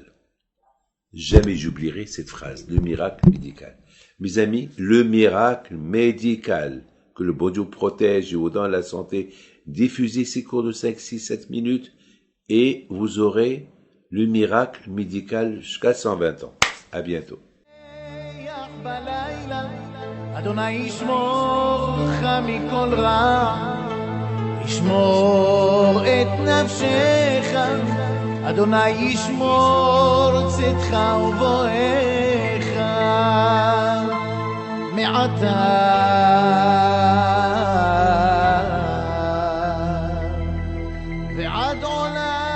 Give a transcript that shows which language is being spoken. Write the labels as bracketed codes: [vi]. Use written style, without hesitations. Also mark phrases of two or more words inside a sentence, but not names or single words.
[fr] Jamais j'oublierai cette phrase, le miracle médical. Mes amis, le miracle médical. Que le bon Dieu protège et vous donne la santé. Diffusez ces cours de 5, 6, 7 minutes et vous aurez le miracle médical jusqu'à 120 ans. À bientôt. [he] אדוני ישמור לך מכל רע, ישמור את נפשך, אדוני ישמור צאתך ובואך, מעתה ועד עולם.